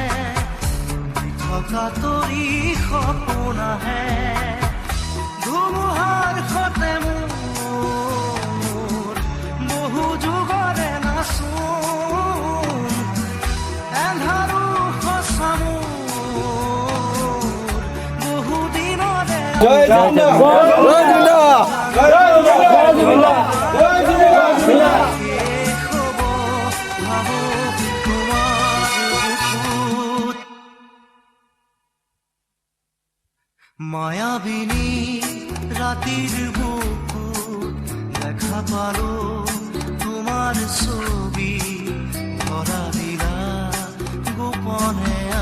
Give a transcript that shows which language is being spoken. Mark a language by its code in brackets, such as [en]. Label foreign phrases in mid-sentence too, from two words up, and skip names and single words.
[as] থকা তৰি সপোন আহে ধুমুহাৰ সতে মোৰ বহু যুগৰে নাচোন এন্ধাৰো সঁচা জয় জগন্নাথ জয় জগন্নাথ জয় জগন্নাথ জয় জগন্নাথ। [bn] মায়াবিনী রাতের বুকুর দেখা পালো তোমার ছবি ধরা দিলা গোপনে